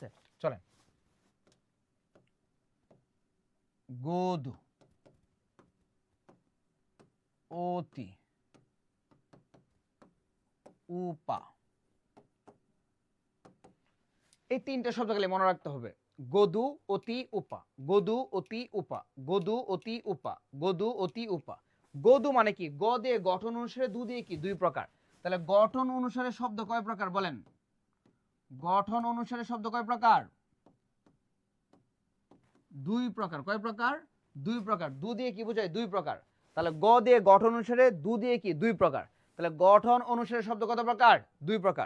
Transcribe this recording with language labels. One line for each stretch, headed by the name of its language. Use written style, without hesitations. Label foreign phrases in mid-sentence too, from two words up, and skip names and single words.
Bangla: চলেন গোধু, অতি, উপা, এই তিনটা শব্দ খালি মনে রাখতে হবে। গদু অতি উপা, গদু অতি উপা, গদু অতি উপা, গদু অতি উপা। গদু মানে কি, গ দিয়ে গঠন অনুসারে, দু দিয়ে কি দুই প্রকার, তাহলে গঠন অনুসারে শব্দ কয় প্রকার বলেন, গঠন অনুসারে শব্দ কয় প্রকার, দুই প্রকার। কয় প্রকার, দুই প্রকার। দু দিয়ে কি বোঝায়, দুই প্রকার। তাহলে গ দিয়ে গঠন অনুসারে, দু দিয়ে কি দুই প্রকার, তাহলে গঠন অনুসারে শব্দ কত প্রকার, দুই প্রকার।